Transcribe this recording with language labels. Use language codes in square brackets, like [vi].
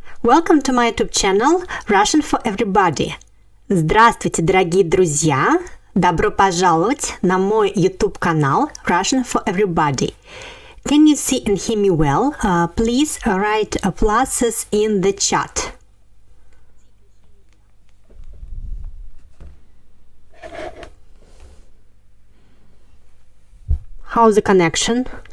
[en] Welcome to my YouTube channel Russian for Everybody. [ru] Здравствуйте, дорогие друзья! Добро пожаловать на мой YouTube канал Russian for Everybody. [en] Can you see and hear me well? Please write pluses in the chat. How's the connection?